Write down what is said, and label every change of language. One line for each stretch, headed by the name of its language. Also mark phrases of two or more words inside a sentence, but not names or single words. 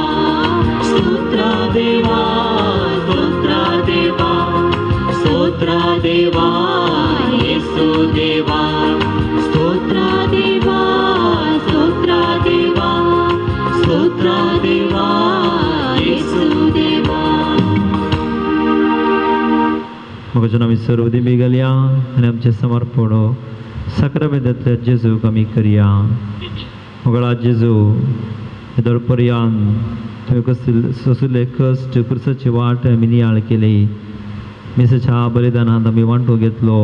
Kannada: ಸ್ತೋತ್ರ ದೇವಾ ಸ್ತೋತ್ರ ದೇವಾ ಸ್ತೋತ್ರ ದೇವಾ ಯೇಸು ದೇವಾ. ಸ್ತೋತ್ರ ದೇವಾ ಸ್ತೋತ್ರ ದೇವಾ ಸ್ತೋತ್ರ ದೇವಾ ಯೇಸು ದೇವಾ.
Konkani: मग आम्ही सर्व दिबी घालया आणि आमचे समर्पण सक्रामेंतांतल्या जेजूक आमी करया. मगळा जेजू दरपर्यंत तुवें सोंसिल्ले कश्ट क्रुसाची वाट आमी नियाळ केली. मेसाच्या बलिदानांत आमी वांटो घेतलो.